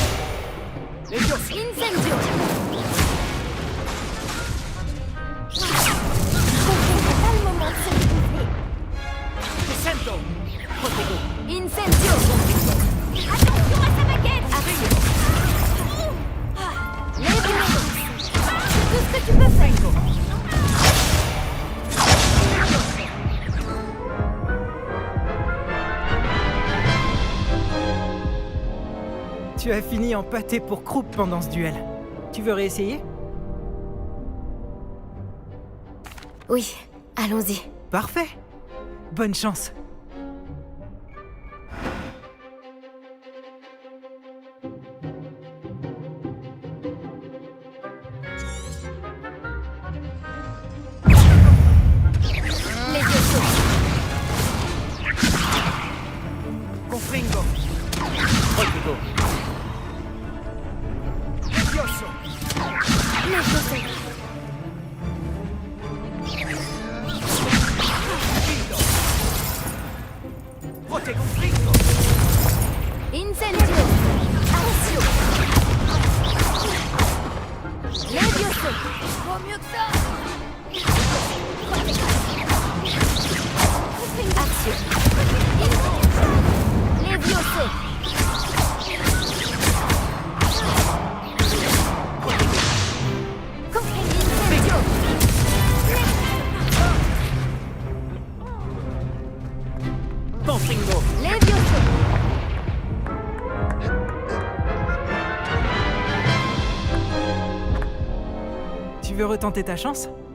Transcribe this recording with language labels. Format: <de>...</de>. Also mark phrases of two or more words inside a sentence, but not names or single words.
<fr>Incendio. Pas le moment de se découvrir. Incendio. Attention à sa baguette. Accio. Levioso. Tout ce que tu peux faire. Tu as fini en pâté pour croupe pendant ce duel. Tu veux réessayer? Oui, allons-y. Parfait. Bonne chance. Levioso. Confringo. Protego. Levioso. Protego Fringo. Incendio. Accio. Levioso. Vaut mieux que ça. Accio. Levioso. Incendio. Confringo. Levioso. Tu veux retenter ta chance?</fr>